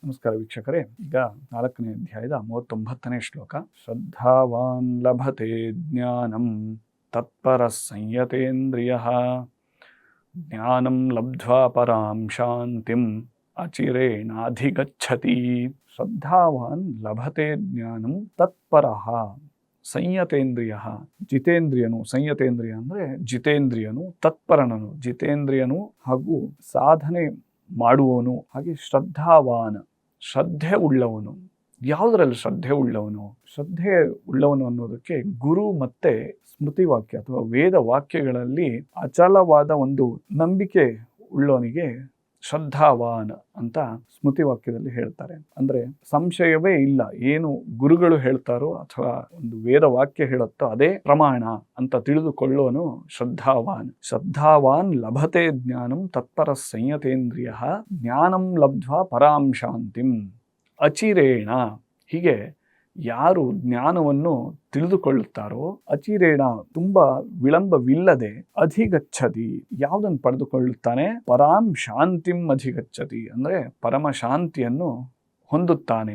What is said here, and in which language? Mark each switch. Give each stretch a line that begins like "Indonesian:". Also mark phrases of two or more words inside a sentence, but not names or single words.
Kannada: ನಮಸ್ಕಾರ ವೀಕ್ಷಕರೇ. ಈಗ 4ನೇ ಅಧ್ಯಾಯದ 39ನೇ ಶ್ಲೋಕ.
Sanskrit: ಶ್ರದ್ಧಾವಾನ್ ಲಭತೆ ಜ್ಞಾನಂ ತತ್ಪರ ಸಂಯತೇಂದ್ರಿಯಃ ಜ್ಞಾನಂ ಲಬ್ಧ್ವಾ ಪರಾಂ ಶಾಂತಿಂ ಅಚಿರೇಣಾಧಿಗಚ್ಚತಿ. ಶ್ರದ್ಧಾವಾನ್ ಲಭತೆ ಜ್ಞಾನಂ ತತ್ಪರಃ ಸಂಯತೇಂದ್ರಿಯ.
Kannada: ಜಿತೇಂದ್ರಿಯನು, ಸಂಯತೇಂದ್ರಿಯ ಅಂದರೆ ಜಿತೇಂದ್ರಿಯನು, ತತ್ಪರನನು, ಜಿತೇಂದ್ರಿಯನು ಹಾಗೂ ಸಾಧನೆ ಮಾಡುವವನು, ಹಾಗೆ ಶ್ರದ್ಧಾವಾನ್ ಶ್ರದ್ಧೆ ಉಳ್ಳವನು. ಯಾವುದರಲ್ಲಿ ಶ್ರದ್ಧೆ ಉಳ್ಳವನು? ಶ್ರದ್ಧೆ ಉಳ್ಳವನು ಅನ್ನೋದಕ್ಕೆ ಗುರು ಮತ್ತೆ ಸ್ಮೃತಿ ವಾಕ್ಯ ಅಥವಾ ವೇದ ವಾಕ್ಯಗಳಲ್ಲಿ ಅಚಲವಾದ ಒಂದು ನಂಬಿಕೆ ಉಳ್ಳವನಿಗೆ ಶ್ರದ್ಧಾವಾನ್ ಅಂತ ಸ್ಮೃತಿ ವಾಕ್ಯದಲ್ಲಿ ಹೇಳ್ತಾರೆ. ಅಂದ್ರೆ ಸಂಶಯವೇ ಇಲ್ಲ, ಏನು ಗುರುಗಳು ಹೇಳ್ತಾರೋ ಅಥವಾ ಒಂದು ವೇದ ವಾಕ್ಯ ಹೇಳುತ್ತೋ ಅದೇ ಪ್ರಮಾಣ ಅಂತ ತಿಳಿದುಕೊಳ್ಳುವನು ಶ್ರದ್ಧಾವಾನ್.
Sanskrit: ಶ್ರದ್ಧಾವಾನ್ ಲಭತೆ ಜ್ಞಾನಂ ತತ್ಪರ ಸಂಯತೇಂದ್ರಿಯ ಜ್ಞಾನಂ ಲಬ್ಧ್ವಾ ಪರಾಂ ಶಾಂತಿಂ ಅಚಿರೇಣ.
Kannada: ಹೀಗೆ ಯಾರು ಜ್ಞಾನವನ್ನು ತಿಳಿದುಕೊಳ್ಳುತ್ತಾರೋ ಅಚಿರೇಣ ತುಂಬ ವಿಳಂಬವಿಲ್ಲದೆ ಅಧಿಗಚ್ಚತಿ, ಯಾವುದನ್ನು ಪಡೆದುಕೊಳ್ಳುತ್ತಾನೆ?
Sanskrit: ಪರಾಂ ಶಾಂತಿಂ ಅಧಿಗಚ್ಚತಿ,
Kannada: ಅಂದರೆ ಪರಮ ಶಾಂತಿಯನ್ನು ಹೊಂದುತ್ತಾನೆ.